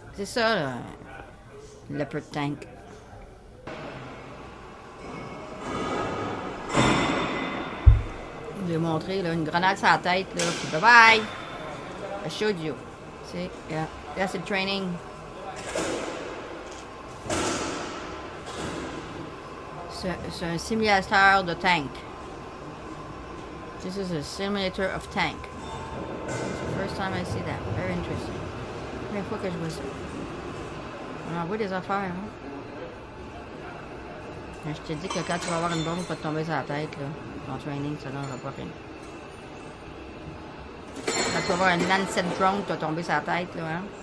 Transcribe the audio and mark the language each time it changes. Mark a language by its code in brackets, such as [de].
[fr] C'est ça, là, le leopard tank. Je vais montrer, là, une grenade sur la tête, là. Bye bye! [en] I showed you. See, yeah, that's the training. [fr] C'est un simulateur de tank. [en] This is a simulator of tank. It's the first time I see that. Very interesting. [fr] Première fois que je vois ça. On envoie des affaires, hein. Je te dis que quand tu vas avoir une bombe, tu vas te tomber sur la tête, là. Ton training, ça donnera pas rien. Quand tu vas avoir un Lancet drone, tu vas tomber sur la tête, là, hein.